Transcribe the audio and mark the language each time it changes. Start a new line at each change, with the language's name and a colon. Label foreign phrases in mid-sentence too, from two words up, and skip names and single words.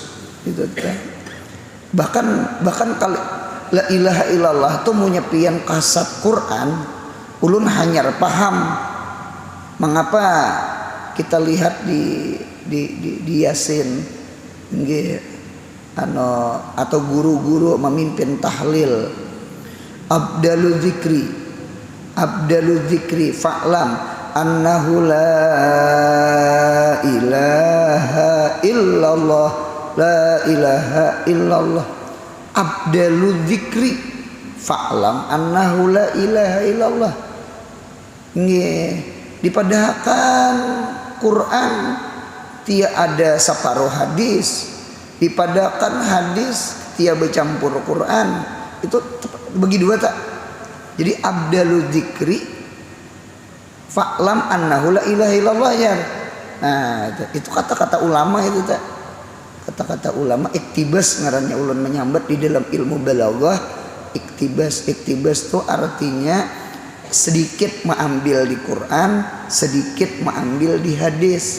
Banjar: Itu teh. Bahkan
Arabic: لا إله إلا الله
Banjar: tuh munyapian kasat Quran ulun hanyar paham mengapa kita lihat di Yasin
Indonesian: atau guru-guru memimpin tahlil
Arabic: أفضل الذكر فاعلم أنه لا إله إلا الله لا إله إلا الله أفضل الذكر فاعلم أنه لا إله إلا الله.
Banjar: Nggih, dipadahkan Quran tia ada separuh hadis, dipadahkan hadis tia bercampur Quran. Itu bagi dua tak. Jadi
Arabic: أفضل الذكر فاعلم أنه لا إله إلا الله
Banjar: ya. Nah, itu kata-kata ulama itu tak. Kata-kata ulama iktibas ngarannya ulun menyambat di dalam ilmu balaghah.
Indonesian: Iktibas itu artinya sedikit mengambil di Quran, sedikit mengambil di hadis.